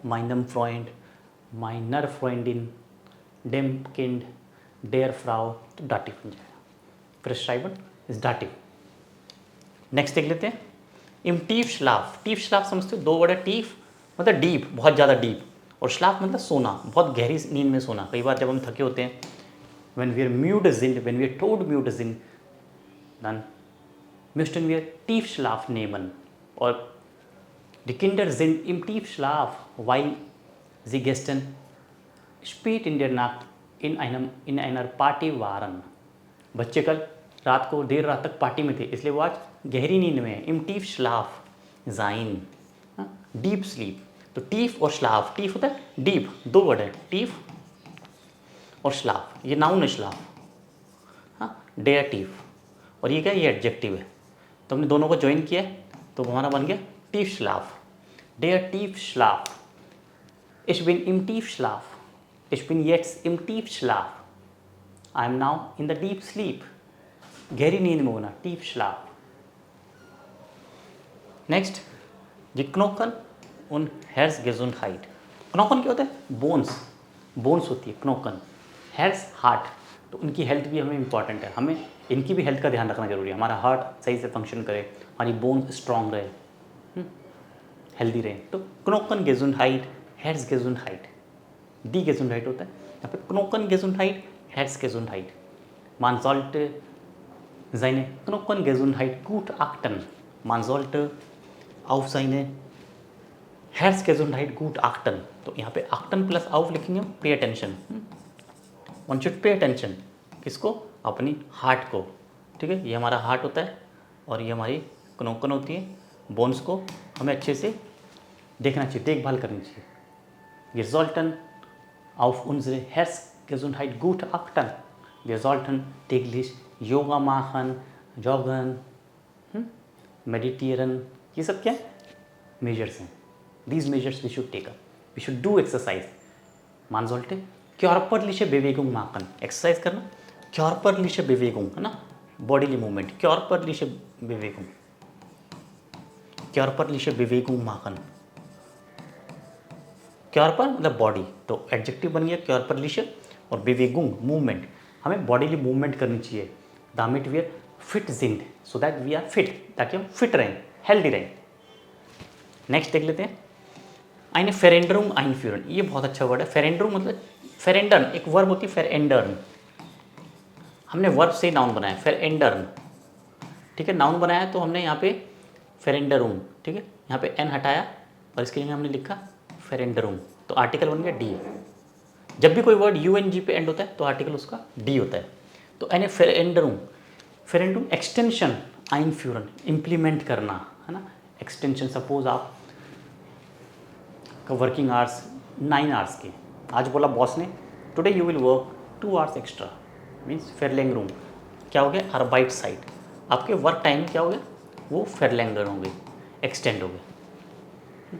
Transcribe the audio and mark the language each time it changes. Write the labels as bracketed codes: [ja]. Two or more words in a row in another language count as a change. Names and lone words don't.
[de] meinem Freund, meiner Freundin, dem Kind, der Frau, [hi] तो डाटिव बन जाएगा, [en] prescribed is Dativ. [hi] नेक्स्ट देख लेते हैं, [de] im Tiefschlaf. Tief Schlaf [hi] समझते हो, दो वर्ड है, टीफ मतलब डीप, बहुत ज़्यादा डीप, और schlaf मतलब सोना, बहुत गहरी नींद में सोना। कई बार जब हम थके होते हैं, [en] when we are [de] müde sind, [en] when we are [de] todmüde sind, dann müssten wir Tiefschlaf nehmen. और die Kinder sind im Tiefschlaf, weil sie gestern spät in der Nacht in einer Party waren. [hi] बच्चे कल रात को देर रात तक पार्टी में थे, इसलिए वो आज गहरी नींद में है। [de] im Tiefschlaf sein, [en] deep sleep. [hi] तो टीफ और श्लाफ, टीफ होता है डीप, दो वर्ड है, टीफ और श्लाफ, ये नाउन है श्लाफ, हाँ, [de] der Tief, [hi] और ये क्या है, ये एडजेक्टिव है। तो हमने दोनों को ज्वाइन किया है तो हमारा बन गया [de] Tief Schlaf. der Tief Schlaf, ich bin im Tiefschlaf, ich bin jetzt im Tiefschlaf, [en] I am now in the deep sleep, [hi] गहरी नींद में होना, [de] Tief Schlaf. [hi] नेक्स्ट, [de] die Knochen und Herzgesundheit। [hi] Knochen क्या होता है, बोन्स, बोन्स होती है knochen, Herz हार्ट, तो उनकी हेल्थ भी हमें इंपॉर्टेंट है, हमें इनकी भी हेल्थ का ध्यान रखना जरूरी है। हमारा हार्ट सही से फंक्शन करे, हमारी बोन्स स्ट्रांग रहे, हेल्दी रहे। [de] तो Knochen Gesundheit, Herz Gesundheit, die Gesundheit [hi] होता है यहाँ पे [de] Knochen Gesundheit, Herz Gesundheit। Man sollte seine Knochen Gesundheit gut achten, man sollte auf seine Herz Gesundheit gut achten। [hi] तो यहाँ पे achten प्लस auf लिखेंगे हम, [en] pay attention, one should pay attention, [hi] किसको, अपनी हार्ट को, ठीक है। ये हमारा हार्ट होता है और ये हमारी knochen होती है, बोन्स को हमें अच्छे से देखना चाहिए, देखभाल करनी चाहिए। [de] Wir sollten auf unsere Herzgesundheit gut achten, wir sollten täglich Yoga machen, joggen, meditieren, [hi] ये सब क्या मेजर्स हैं। [en] These measures we should take up, we should do exercise, [de] man sollte körperliche Bewegung machen, [hi] एक्सरसाइज करना, [de] körperliche Bewegung [hi] है ना, [en] bodily movement, [de] körperliche Bewegung, körperliche Bewegung machen, [hi] körper मतलब बॉडी, तो एडजेक्टिव बन गया körperliche, और Bewegung मूवमेंट, हमें [en] bodily movement [hi] करनी चाहिए। [de] damit wir fit sind, [en] so that we are fit, [hi] ताकि हम फिट रहें, हेल्दी रहें। नेक्स्ट देख लेते हैं, [de] eine Veränderung einführen, [hi] ये बहुत अच्छा वर्ड है। Veränderung मतलब verändern, एक वर्ब होती है verändern, हमने वर्ब से नाउन बनाया verändern, ठीक है। नाउन बनाया तो हमने यहाँ पे Veränderung, ठीक है, यहाँ पे n हटाया और इसके लिए हमने लिखा Veränderung, तो आर्टिकल बन गया डी। जब भी कोई वर्ड UNG पे एंड होता है तो आर्टिकल उसका डी होता है। तो [de] eine Veränderung, Veränderung [hi] एक्सटेंशन, einführen इम्प्लीमेंट करना, है ना, एक्सटेंशन। सपोज आप का [en] working hours [hi] 9 आवर्स के, आज बोला बॉस ने [en] today you will work 2 hours extra, [hi] मीन्स Verlängerung, क्या हो गया, [de] Arbeitszeit, [hi] आपके [en] work time [hi] क्या हो गया, वो Verlängerung हो गई, एक्सटेंड हो गया।